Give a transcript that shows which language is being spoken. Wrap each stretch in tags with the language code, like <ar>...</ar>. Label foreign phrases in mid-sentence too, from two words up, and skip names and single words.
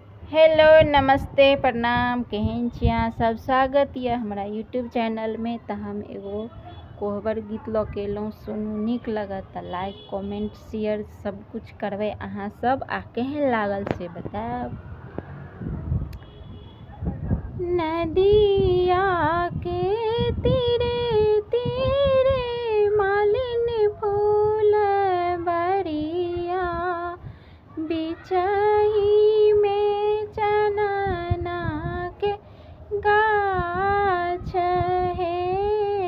<mai>हेलो नमस्ते प्रणाम, केहन छी अहाँ सब। स्वागत यऽ हमरा यूट्यूब चैनल में। तो हम एगो कोहबर गीत लऽ के एलहुँ। सुनू, नीक लगत तऽ</mai> <en>like comment share</en> <mai>सब कुछ करबै अहाँ सब। आ केहन लागल से बताएब। नदिया के तीरे तीरे मालिन फूल बरिया, बिचही में चनना के गाछ है।</mai>